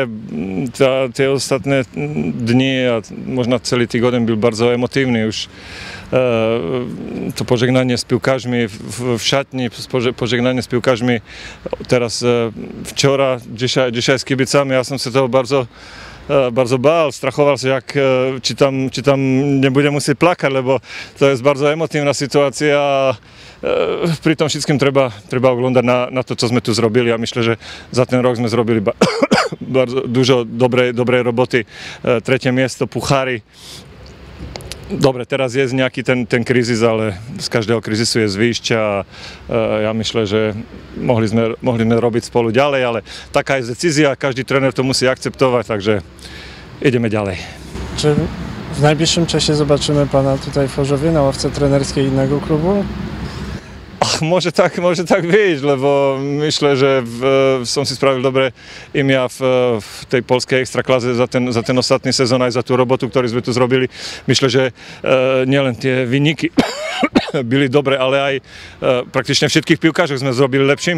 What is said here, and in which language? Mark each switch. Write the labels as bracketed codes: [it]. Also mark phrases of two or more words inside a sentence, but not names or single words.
[pl] Te ostatnie dni, a można cały tydzień był bardzo emotywny już. To pożegnanie z piłkarzami w szatni, pożegnanie z piłkarzami teraz wczoraj, dzisiaj z kibicami, ja sam się tego bardzo bál, [sk] strachoval sa, či tam nebudem musieť plakať, lebo to je bardzo emotívna situácia a pri tom všetkým treba oglądať na to, čo sme tu zrobili a myslím, že za ten rok sme zrobili [pl] bardzo dużo dobrej roboty, [sk] tretie miesto, puchári. Dobre, teraz je nejaký ten krízis, ale z každého krízisu je zvyšť a ja myslím, že mohli sme robiť spolu ďalej, ale taká je decízia, každý tréner to musí akceptovať, takže ideme ďalej. [pl] Czy w najbliższym czasie zobaczymy pana tutaj w Chorzowie na ławce trenerskiej innego klubu? [sk] Môže tak byť, lebo myslím, že som si spravil dobré imia v tej polskej extraklaze za ten ostatný sezón aj za tú robotu, ktorú sme tu zrobili. Myslím, že nielen tie výniky byli dobre, ale aj praktične všetkých piłkarzów sme zrobili lepšími.